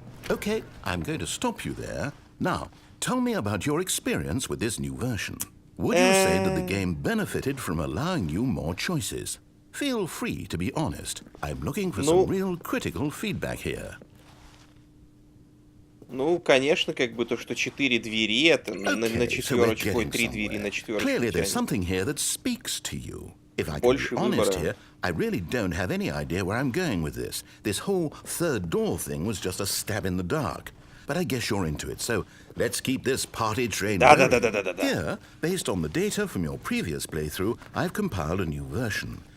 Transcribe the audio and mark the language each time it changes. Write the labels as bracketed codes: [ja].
[en] Okay, I'm going to stop you there. Now, tell me about your experience with this new version. Would you say that the game benefited from allowing you more choices? Feel free to be honest. I'm looking for some real critical feedback here. [ru] Ну, конечно, как бы то, что 4 двери, это на четверочку, ой, 3 двери на четверочку. [en] Clearly, there's something here that speaks to you. If I can be honest here, I really don't have any idea where I'm going with this. This whole third door thing was just a stab in the dark. But I guess you're into it, so let's keep this party train going. [ru] Да. [en] Here, based on the data from your previous playthrough, I've compiled a new version.